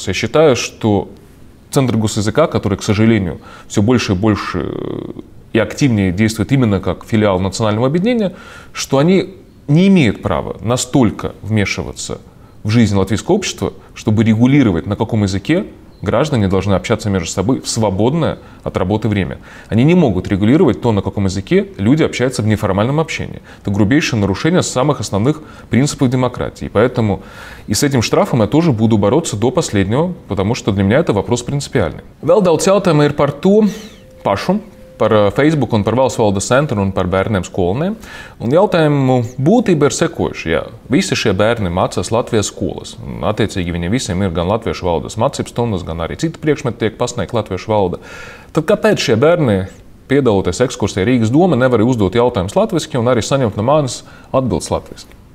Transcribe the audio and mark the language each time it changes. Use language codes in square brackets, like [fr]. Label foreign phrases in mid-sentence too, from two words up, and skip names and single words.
[ru] Я считаю, что Центр госязыка, который, к сожалению, все больше и больше и активнее действует именно как филиал национального объединения, что они не имеют права настолько вмешиваться в жизнь латвийского общества, чтобы регулировать, на каком языке граждане должны общаться между собой в свободное от работы время. Они не могут регулировать то, на каком языке люди общаются в неформальном общении. Это грубейшее нарушение самых основных принципов демократии. Поэтому и с этим штрафом я тоже буду бороться до последнего, потому что для меня это вопрос принципиальный. [lv] Vēl daudz jautājumu ir par to pašu, par Facebook un par valsts valdes centru un par bērniem skolniem. Un jautājumu būtība ir sekojuša. Ja visi šie bērni mācās Latvijas skolas, un attiecīgi viņiem visiem ir gan latviešu valodas mācību stundas, gan arī citi priekšmeti tiek pasniegti latviešu valoda, tad kāpēc šie bērni, piedaloties ekskursijā Rīgas doma, nevar uzdot jautājumus latviski un arī saņemt no manis atbildes latviski?